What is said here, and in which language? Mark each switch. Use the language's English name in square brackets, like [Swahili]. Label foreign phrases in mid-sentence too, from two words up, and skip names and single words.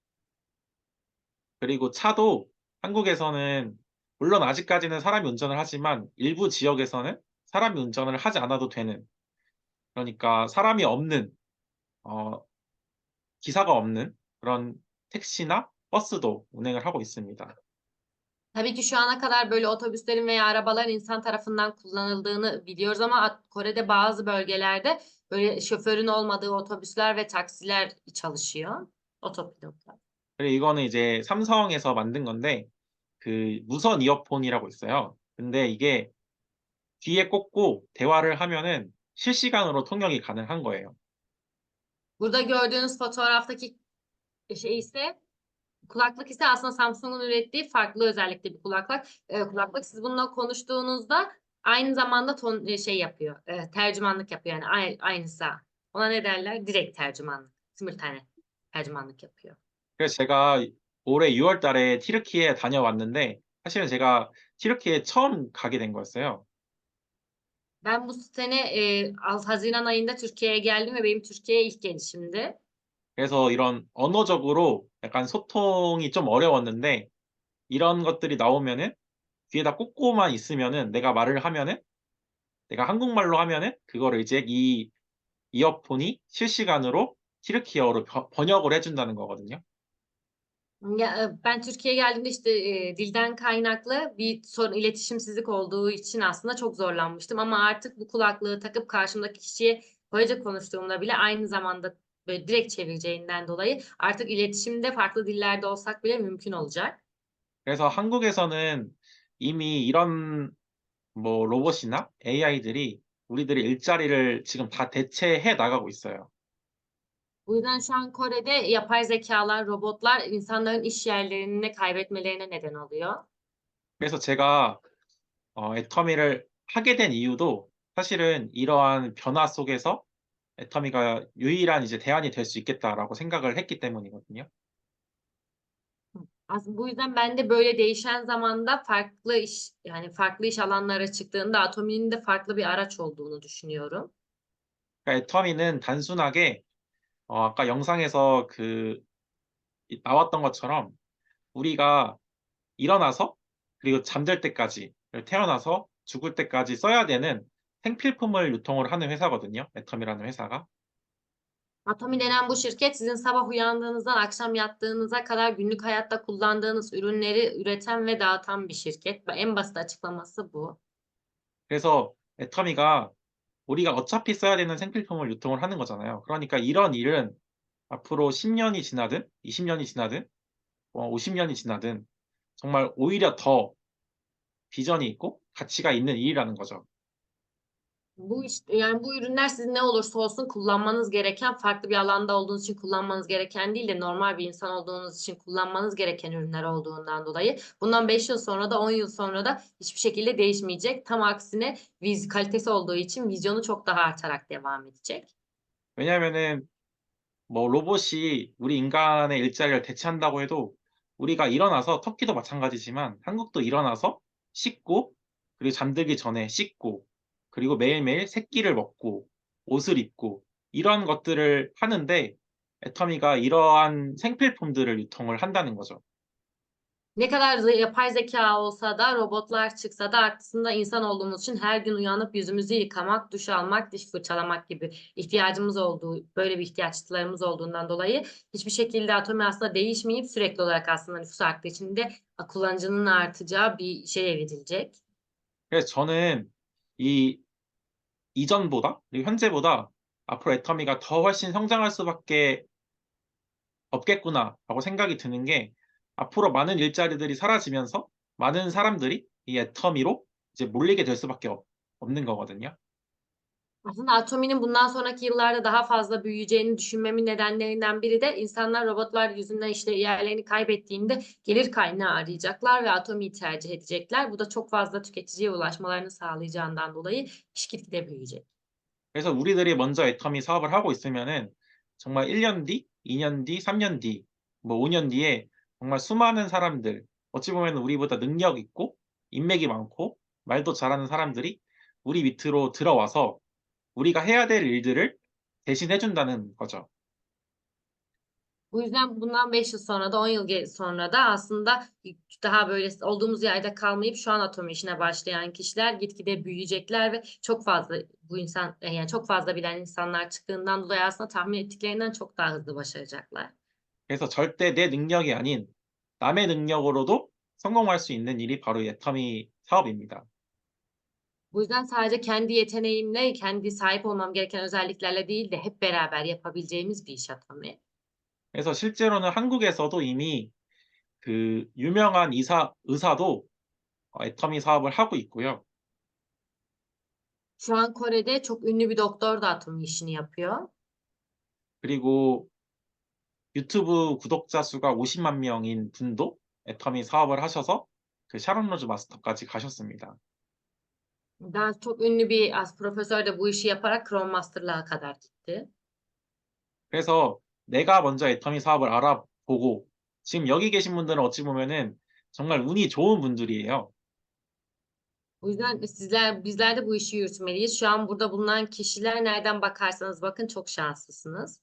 [Korean] 그리고 차도 한국에서는 물론 아직까지는 사람이 운전을 하지만 일부 지역에서는 사람이 운전을 하지 않아도 되는 그러니까 사람이 없는 어 기사가 없는 그런 택시나 버스도 운행을 하고 있습니다. [Turkish] Tabii ki şu ana kadar böyle otobüslerin veya arabaların insan tarafından kullanıldığını biliyoruz ama Kore'de bazı bölgelerde böyle şoförün olmadığı otobüsler ve taksiler çalışıyor. Otopilotlar. [Korean] 그리고 이거는 이제 삼성에서 만든 건데 그 무선 이어폰이라고 있어요. 근데 이게 귀에 꽂고 대화를 하면은 실시간으로 통역이 가능한 거예요. [Turkish] Burada gördüğünüz fotoğraftaki şey ise kulaklık ise aslında Samsung'un ürettiği farklı özellikli bir kulaklık. Siz bununla konuştuğunuzda aynı zamanda şey yapıyor, tercümanlık yapıyor yani aynısı. Ona ne derler? Direkt tercümanlık, simultane tercümanlık yapıyor. [Korean] 그래서 제가 올해 6월 달에 튀르키예 다녀왔는데 사실은 제가 튀르키예 처음 가게 된 거였어요. [Turkish] Ben bu sene Haziran ayında Türkiye'ye geldim ve benim Türkiye'ye ilk gelişimdi. [Korean] 그래서 이런 언어적으로 약간 소통이 좀 어려웠는데 이런 것들이 나오면은 귀에다 꽂고만 있으면은 내가 말을 하면은 내가 한국말로 하면은 그거를 이제 이 이어폰이 실시간으로 튀르키예어로 번역을 해준다는 거거든요. [Turkish] Ya, ben Türkiye'ye geldiğimde işte dilden kaynaklı bir sorun, iletişimsizlik olduğu için aslında çok zorlanmıştım. Ama artık bu kulaklığı takıp karşımdaki kişiye Korece konuştuğumda bile aynı zamanda böyle direkt çevireceğinden dolayı artık iletişimde farklı dillerde olsak bile mümkün olacak. [Korean] 그래서 한국에서는 이미 이런 뭐 로봇이나 AI들이 우리들의 일자리를 지금 다 대체해 나가고 있어요. [Turkish] Bu yüzden şu an Kore'de yapay zekalar, robotlar insanların iş yerlerini kaybetmelerine neden oluyor. [Korean] 그래서 제가 애터미를 하게 된 이유도 사실은 이러한 변화 속에서 애터미가 유일한 이제 대안이 될 수 있겠다라고 생각을 했기 때문이거든요. [Turkish] Aslında bu yüzden ben de böyle değişen zamanda farklı iş, yani farklı iş alanlara çıktığında Atomi'nin de farklı bir araç olduğunu düşünüyorum. [Korean] 그러니까 애터미는 단순하게 아까 영상에서 나왔던 것처럼 우리가 일어나서 그리고 잠들 때까지 태어나서 죽을 때까지 써야 되는 생필품을 유통을 하는 회사거든요. 애텀이라는 회사가. [Turkish] Atomi denen bu şirket sizin sabah uyandığınızdan akşam yattığınıza kadar günlük hayatta kullandığınız ürünleri üreten ve dağıtan bir şirket. En basit açıklaması bu. [Korean] 그래서 애터미가 우리가 어차피 써야 되는 생필품을 유통을 하는 거잖아요. 그러니까 이런 일은 앞으로 10년이 지나든 20년이 지나든 50년이 지나든 정말 오히려 더 비전이 있고 가치가 있는 일이라는 거죠. [Turkish] Bu işte yani bu ürünler sizin ne olursa olsun kullanmanız gereken farklı bir alanda olduğunuz için kullanmanız gereken değil de normal bir insan olduğunuz için kullanmanız gereken ürünler olduğundan dolayı bundan 5 yıl sonra da 10 yıl sonra da hiçbir şekilde değişmeyecek. Tam aksine kalitesi olduğu için vizyonu çok daha artarak devam edecek. [Korean] 왜냐하면은 뭐 로봇이 우리 인간의 일자리를 대체한다고 해도 우리가 일어나서 터키도 마찬가지지만 한국도 일어나서 씻고 그리고 잠들기 전에 씻고 그리고 매일매일 새끼를 먹고 옷을 입고 이런 것들을 하는데 애터미가 이러한 생필품들을 유통을 한다는 거죠. [Turkish] Ne kadar yapay zeka olsa da robotlar çıksa da aslında insan olduğumuz için her gün uyanıp yüzümüzü yıkamak, duş almak, diş fırçalamak gibi ihtiyacımız olduğu, böyle bir ihtiyaçlarımız olduğundan dolayı hiçbir şekilde Atomi aslında değişmeyip sürekli olarak aslında nüfus arttığı için de kullanıcının artacağı bir şeye evrilecek. [Korean] 그래서 저는 이 이전보다 그리고 현재보다 앞으로 애터미가 더 훨씬 성장할 수밖에 없겠구나라고 생각이 드는 게 앞으로 많은 일자리들이 사라지면서 많은 사람들이 이 애터미로 이제 몰리게 될 수밖에 없는 거거든요. [Turkish] Aslında Atomi'nin bundan sonraki yıllarda daha fazla büyüyeceğini düşünmemin nedenlerinden biri de insanlar robotlar yüzünden işte yerlerini kaybettiğinde gelir kaynağı arayacaklar ve Atomi'yi tercih edecekler. Bu da çok fazla tüketiciye ulaşmalarını sağlayacağından dolayı iş gitgide büyüyecek. [Korean] 그래서 우리들이 먼저 애터미 사업을 하고 있으면은 정말 1년 뒤, 2년 뒤, 3년 뒤, 뭐 5년 뒤에 정말 수많은 사람들, 어찌 보면 우리보다 능력 있고 인맥이 많고 말도 잘하는 사람들이 우리 밑으로 들어와서 우리가 해야 될 일들을 대신 해준다는 거죠. [Turkish] Bu yüzden bundan 5 yıl sonra da 10 yıl sonra da aslında daha böyle olduğumuz yerde kalmayıp şu an Atomi işine başlayan kişiler gitgide büyüyecekler ve çok fazla bu insan yani çok fazla bilen insanlar çıktığından dolayı aslında tahmin ettiklerinden çok daha hızlı başaracaklar. [Korean] 그래서 절대 내 능력이 아닌 남의 능력으로도 성공할 수 있는 일이 바로 이 애터미 사업입니다. [Turkish] Bu yüzden sadece kendi yeteneğimle, kendi sahip olmam gereken özelliklerle değil de hep beraber yapabileceğimiz bir iş Atomi. [Korean] 그래서 실제로는 한국에서도 이미 그 유명한 의사도 애터미 사업을 하고 있고요. [Turkish] Şu an Kore'de çok ünlü bir doktor da Atomi işini yapıyor. [Korean] 그리고 유튜브 구독자 수가 50만 명인 분도 애터미 사업을 하셔서 그 샤론 로즈 마스터까지 가셨습니다. [Turkish] Daha çok ünlü bir profesör de bu işi yaparak Chrome Master'lığa kadar gitti. [Korean] 그래서 내가 먼저 애터미 사업을 알아보고 지금 여기 계신 분들은 어찌 보면은 정말 운이 좋은 분들이에요. [Turkish] O yüzden bizler de bu işi yürütmeliyiz. Şu an burada bulunan kişiler nereden bakarsanız bakın çok şanslısınız.